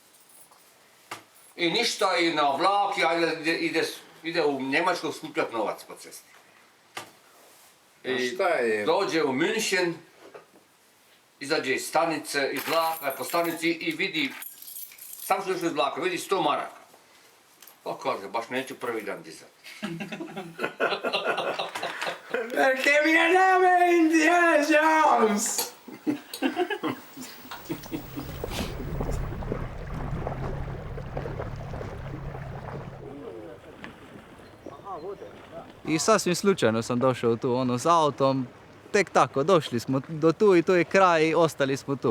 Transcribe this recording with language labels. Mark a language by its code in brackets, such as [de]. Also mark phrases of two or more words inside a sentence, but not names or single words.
[hr] I ništa, i na vlak, ide u Njemačku skupljati novac po cesti. I dođe u München, izađe iz stanice, iz vlaka, po stanici i vidi, sam što došao iz vlaka, vidi 100 maraka. Pa kaže, baš neću prvi dan dizati. [it] Perché mio nome è Indiana Jones! [hr] I sasvim slučajno sam došao tu, s autom, tek tako, došli smo do tu i to je kraj i ostali smo tu.